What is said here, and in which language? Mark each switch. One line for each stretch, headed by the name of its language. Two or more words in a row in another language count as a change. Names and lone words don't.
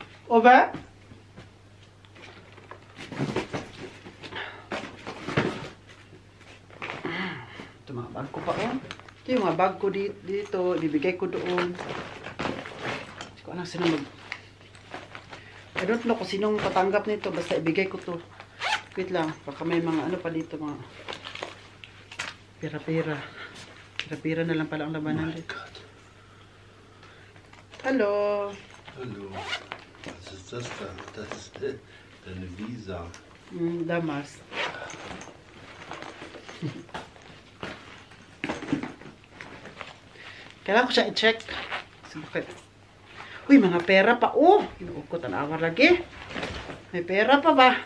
Filipino: Over? Ito mga bag ko pa oh. Ito yung mga bag ko dito. Bibigay ko doon. Hindi ko alam sino
English: I don't know
Filipino: kung sinong patanggap nito. Basta ibigay ko to. Wait lang. Baka may mga ano pa dito. Mga pira-pira. Pira-pira na lang pala ang labanan dito.
German: Hallo. Hallo. Was ist das da? Das ist deine Visa. Damas.
Filipino: Kailangan ko siya i-check. Bakit? Uy, mga pera pa. Oh, inuukot ang awar lagi. May pera pa ba?